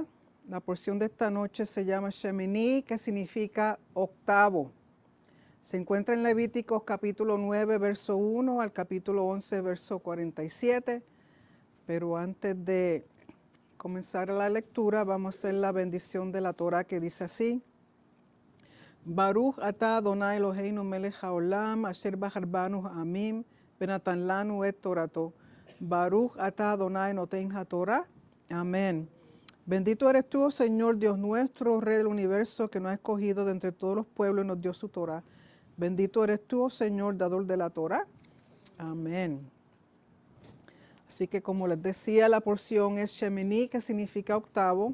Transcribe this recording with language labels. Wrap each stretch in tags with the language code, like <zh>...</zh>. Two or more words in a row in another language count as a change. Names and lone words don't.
<es>La porción de esta noche se llama Shemini, que significa octavo. Se encuentra en Levíticos capítulo 9, verso 1 al capítulo 11, verso 47. Pero antes de comenzar la lectura, vamos a hacer la bendición de la Torah, que dice así:</es> <he>ברוך אתה אדוני אלוהינו מלך העולם אשר בחר בנו העמים ונתן לנו את תורתו. ברוך אתה אדוני נותן התורה.</he> <es>Amén. Bendito eres tú, oh Señor Dios nuestro, Rey del universo, que nos ha escogido de entre todos los pueblos y nos dio su Torah. Bendito eres tú, oh Señor, dador de la Torah. Amén. Así que, como les decía, la porción es Shemini, que significa octavo.</es>